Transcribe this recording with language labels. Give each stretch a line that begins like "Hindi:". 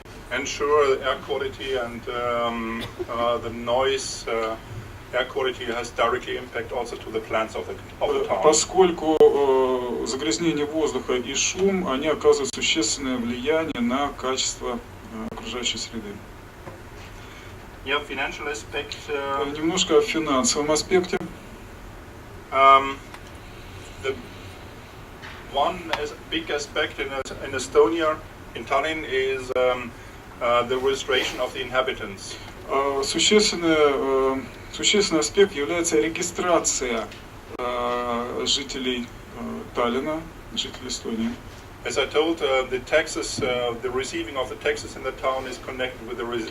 English: Ensure the air quality and the noise. Air quality has directly impact also to the plants of the town.
Russian: Поскольку загрязнение воздуха и шум, они оказывают существенное влияние на качество окружающей среды.
English: Yeah, financial aspect.
Russian: Немножко о финансовом аспекте.
English: The one big aspect in Estonia, in Tallinn, is the registration of the inhabitants.
Russian: Существенный аспект является регистрация жителей Таллина, жителей Эстонии.
English: As I told, the taxes, the receiving of the taxes in the town is connected with the.